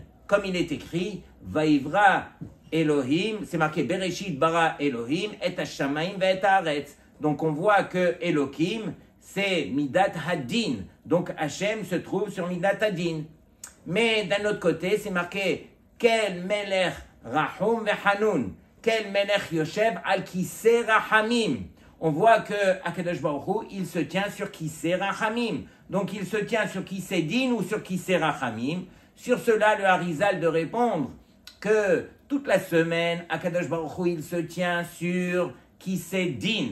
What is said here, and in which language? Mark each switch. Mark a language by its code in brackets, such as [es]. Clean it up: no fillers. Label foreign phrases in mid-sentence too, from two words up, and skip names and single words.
[fr] Comme il est écrit, [he] ויברא אלהים, [fr] c'est marqué [he] בראשית ברא אלהים את השמים ואת הארץ. [fr] Donc on voit que Elohim, c'est [he] מידת הדין. [fr] Donc Hachem se trouve sur [he] מידת הדין. [fr] Mais d'un autre côté, c'est marqué [he] אל מלך רחום וחנון. אל מלך יושב על כסא רחמים. [fr] On voit que [he] הקדוש ברוך הוא, [fr] il se tient sur [he] כסא רחמים. [fr] Donc il se tient sur [he] כסא דין [fr] ou sur [he] כסא רחמים. [fr] Sur cela, le Harizal de répondre que toute la semaine, [he] הקדוש ברוך הוא, [fr] il se tient sur [he] כסא דין.